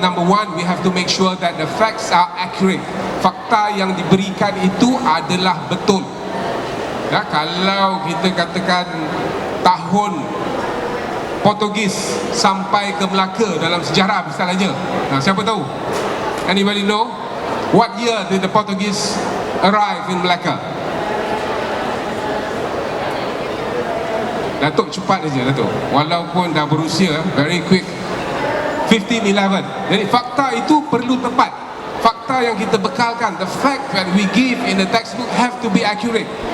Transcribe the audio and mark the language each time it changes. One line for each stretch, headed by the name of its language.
English: Number one, we have to make sure that the facts are accurate.
Malay: Fakta yang diberikan itu adalah betul. Kalau kita katakan tahun Portugis sampai ke Melaka dalam sejarah misalnya, siapa tahu?
English: Anybody know? What year did the Portuguese arrive in Melaka?
Malay: Datuk cepat saja Datuk, walaupun dah berusia,
English: very quick.
Malay: 1511. Jadi fakta itu perlu tepat. Fakta yang kita bekalkan,
English: the fact that we give in the textbook have to be accurate.